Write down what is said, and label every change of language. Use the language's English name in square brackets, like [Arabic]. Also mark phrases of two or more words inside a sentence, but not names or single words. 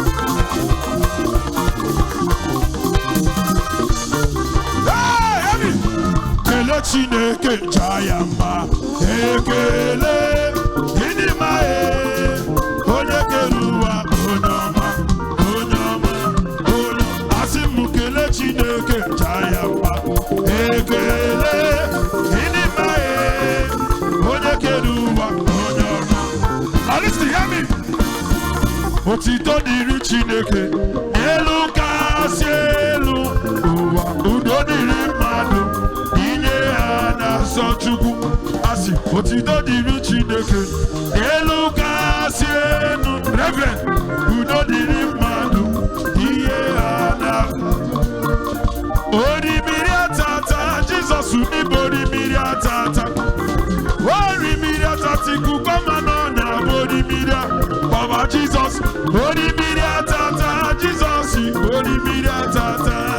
[English] Amen. Hey, hear me. [Igbo] Kele Chineke, jaa ya mma. Ekele, ịdị mma, eh. Onye kere ụwa, onye ọma, onye ọma, onye ọma. Asị m kele Chineke, jaa ya mma. Ekele, ịdị mma, eh. Onye kere ụwa, onye ọma. [English] Now listen, hear me. [Igbo] Otito dịrị Chineke, n'elu kasị elu, ụwa udo dịrị mmadụ, inye ha na-asọ Chukwu. Asị, otito dịrị Chineke, n'elu kasị elu, Reverend, udo dịrị mmadụ, inye ha na Orimiri atata, [English] Jesus, we need [Igbo] orimiri atata. Orimiri atata, ikuku ọma na ọnya bụ orimiri a. Baba Jesus, orimiri atata, Jesus, orimiri atata.